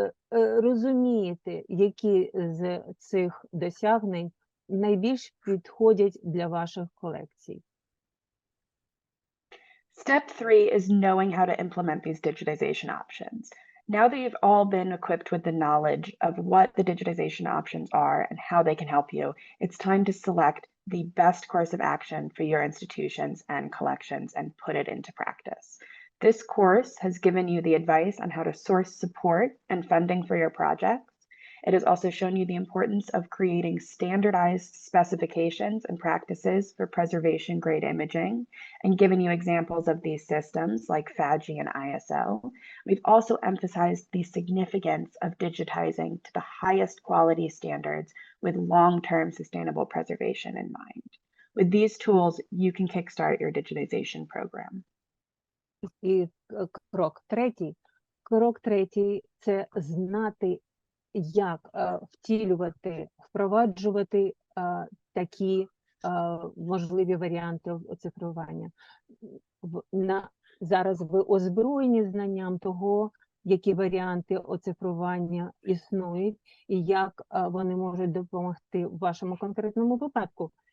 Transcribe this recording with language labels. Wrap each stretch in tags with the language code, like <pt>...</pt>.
<uk>розумієте, які з цих досягнень найбільш підходять для ваших колекцій.</uk> <en>Step 3 is knowing how to implement these digitization options. Now that you've all been equipped with the knowledge of what the digitization options are and how they can help you, it's time to select the best course of action for your institutions and collections and put it into practice. This course has given you the advice on how to source support and funding for your projects. It has also shown you the importance of creating standardized specifications and practices for preservation grade imaging and given you examples of these systems like FADGI and ISO. We've also emphasized the significance of digitizing to the highest quality standards with long-term sustainable preservation in mind. With these tools, you can kickstart your digitization program.</en> <uk>І крок третій. Крок третій – це знати, як втілювати, впроваджувати такі можливі варіанти оцифрування. Зараз ви озброєні знанням того, які варіанти оцифрування існують і як вони можуть допомогти в вашому конкретному випадку.</uk>